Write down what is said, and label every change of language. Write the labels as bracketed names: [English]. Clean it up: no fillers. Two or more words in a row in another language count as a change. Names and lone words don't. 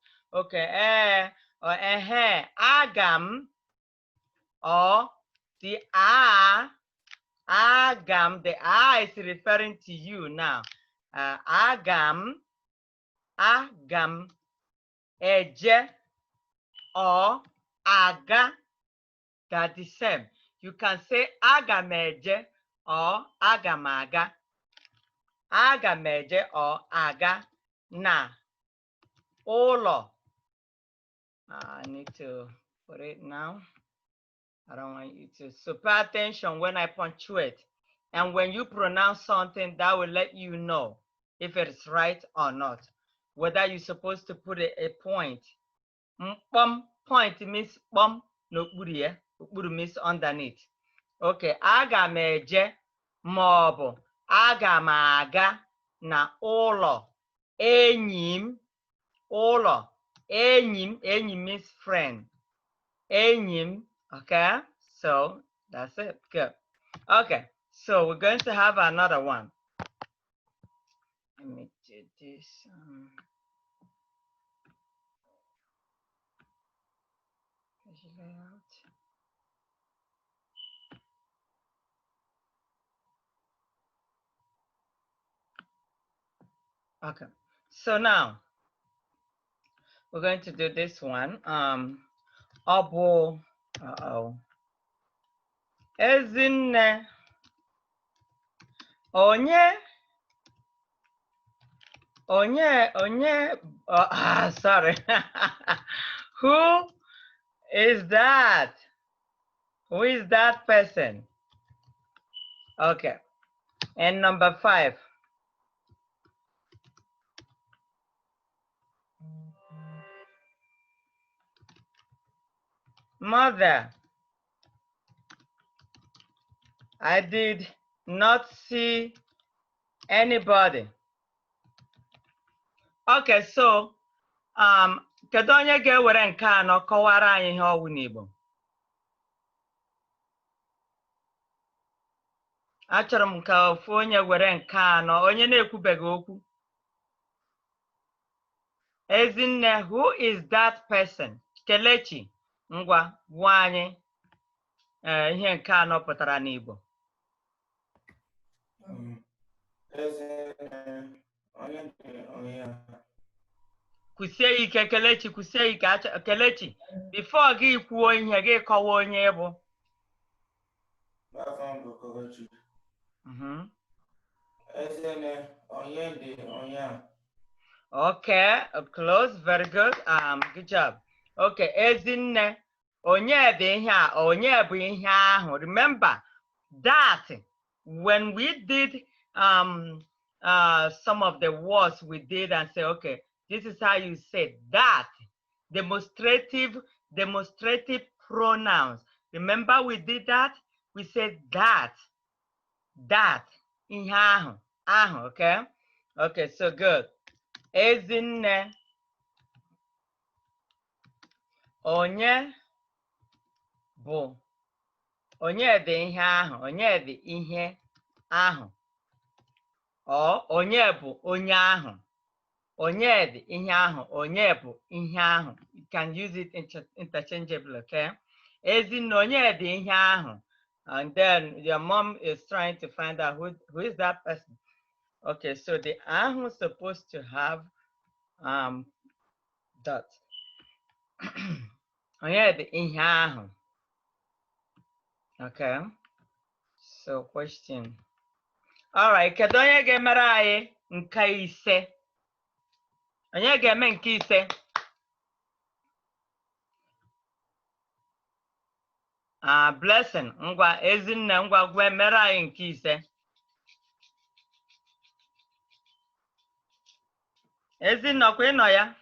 [English] Okay, or agam, or the agam, the is referring to you now. [Igbo] Agam eje, [English] or aga, that's the same. You can say [Igbo] agam eje [English] or [Igbo] agam aga. Agam eje or aga na ụlọ. [English] I need to put it now. I don't want you to. So pay attention when I punctuate. And when you pronounce something, that will let you know if it's right or not. Whether you're supposed to put a point. Point means [Igbo] n'okpuru ya. [English] Okpuru means underneath. [Igbo] Okay, aga m eje maọbụ aga m aga na ụlọ enyi m. Ụlọ enyi m. Enyi [English] means friend. [Igbo] Enyi m. [English] Okay, so that's it. Good. Okay, so we're going to have another one. Let me do this. Layout. Okay, so now we're going to do this one. [Igbo] Obo. Ezinne. Onye. [English] Sorry. Who is that? Who is that person? Okay. And number 5. Mother. I did not see anybody. [Igbo] Okay, so kedu onye ga-ewere nke anọ kọwara anyị ihe ọwụ n'Igbo? Achọrọ m ka ofu onye were nke anọ, onye na-ekwubeghị okwu. [English] Ezinne, who is that person? [Igbo] Kelechi, ngwa gwa anyị ihe nke anọ pụtara n'Igbo. Kwusie ike, Kelechi, kwusie ike. Kelechi, before gị kwuo ihe gị kọwa onye bụ. [English] Okay, close, very good. Good job. [Igbo] Okay, Ezinne, onye dị ihe a, onye bụ ihe ahụ. [English] Remember that when we did some of the words we did and say, okay, this is how you say that. Demonstrative pronouns. Remember we did that? We said that. [Igbo] Ihe ahụ. [English] Okay? Okay, so good. Ezinne. [Igbo] Onye bụ. Onye dị ihe ahụ. Onye dị ihe ahụ. Or onye bụ onye ahụ. Onye dị ihe ahụ. Onye bụ ihe ahụ. [English] You can use it interchangeably, okay? [Igbo] Ezinne, onye dị ihe ahụ. [English] And then your mom is trying to find out who is that person. Okay, so the ahụ is supposed to have dot. [Igbo] Onye dị ihe ahụ. [English] Okay. So question. All right, [Igbo] kedu onye ga-emere anyị nke ise? Onye ga-eme nke ise? Blessing. Ngwa ezinne ngwa gwe mere anyị nke ise. Ezinne ọkwa ịnọ ya?